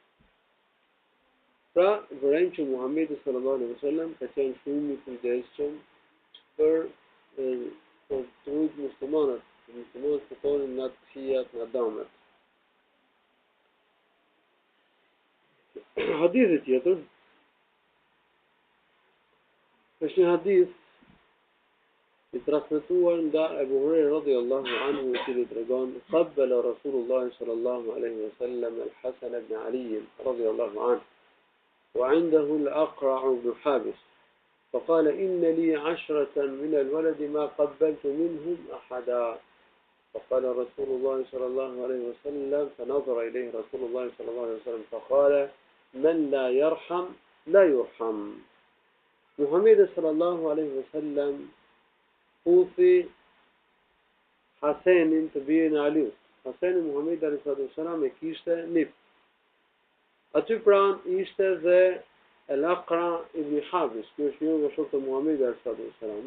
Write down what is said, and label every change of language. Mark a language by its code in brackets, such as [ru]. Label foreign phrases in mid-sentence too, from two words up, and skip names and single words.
[sq] Pra, vërejmë që Muhamedi [ar] صلى الله عليه وسلم [sq] ka qenë shumë i kujdesshëm për të rujt muslimanët, muslimanët të tonë nga të këqijat, nga damet. Hadithi tjetër është një hadith i transmetuar nga Abu Huraira [ar] رضي الله عنه, [sq] i cili tregon: [ar] "قبل رسول الله صلى الله عليه وسلم الحسن بن علي رضي الله عنه وعنده الأقرع بن حابس فقال إن لي 10 من الولد ما قبلت منهم أحدا فقال رسول الله صلى الله عليه وسلم فنظر إليه رسول الله صلى الله عليه وسلم فقال من لا يرحم لا يرحم. [sq] Muhamedi [ar] صلى الله عليه وسلم [sq] puthi Hasenin të birin e Aliut. Haseni Muhamedi [ar] عليه وسلم [sq] e kishte nip. Aty pranë ishte dhe El-Aqra ibn Habis, që është një nga shokët e Muhamedit [ar] صلى الله عليه وسلم.